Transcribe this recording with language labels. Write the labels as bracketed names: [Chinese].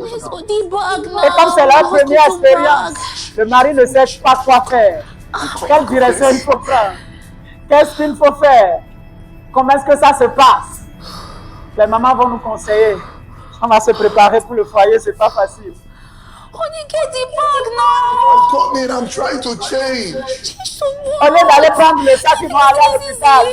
[French] Et comme c'est la première expérience, le mari ne sait pas quoi faire. Quelle direction il faut prendre? Qu'est-ce qu'il faut faire? Comment est-ce que ça se passe? Les mamans vont nous conseiller. On va se préparer pour le foyer, c'est pas facile. [English] Honey, get the bag now. I'm coming, I'm trying to change. [French] Au lieu d'aller prendre le sac, ils vont aller à l'hôpital.